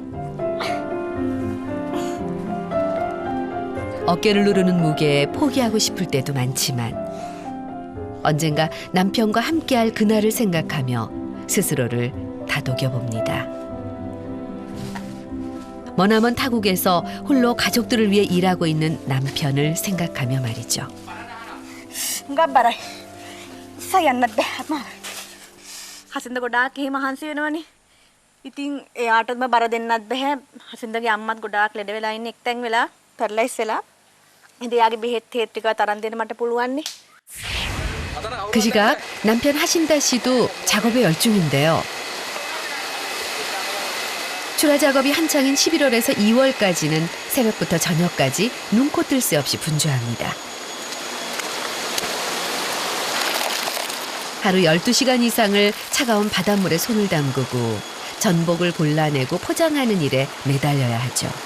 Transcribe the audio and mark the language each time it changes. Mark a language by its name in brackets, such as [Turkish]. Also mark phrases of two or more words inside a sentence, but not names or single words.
[Korean] 어깨를 누르는 무게에 포기하고 싶을 때도 많지만 언젠가 남편과 함께할 그날을 생각하며 스스로를 다독여 봅니다. 머나먼 타국에서 홀로 가족들을 위해 일하고 있는 남편을 생각하며 말이죠. [Sinhala] ගබ්බරයි. සයන්නත් බෑ මම. හසින්ද ගොඩාක් එහෙම මහන්සි වෙනවනේ. ඉතින් එයාටම බර දෙන්නත් බෑ. හසින්දගේ අම්මත් ගොඩාක් ලෙඩ වෙලා ඉන්නේ එක්තැන් වෙලා පැරලයිස් වෙලා. ඉතින් එයාගේ බෙහෙත් හේත් ටික තරන් දෙන්න මට පුළුවන්නේ. [Korean] 그 시각 남편 하신다 씨도 작업에 열중인데요. 출하 작업이 한창인 11월에서 2월까지는 새벽부터 저녁까지 눈코 뜰 새 없이 분주합니다. 하루 12시간 이상을 차가운 바닷물에 손을 담그고 전복을 골라내고 포장하는 일에 매달려야 하죠.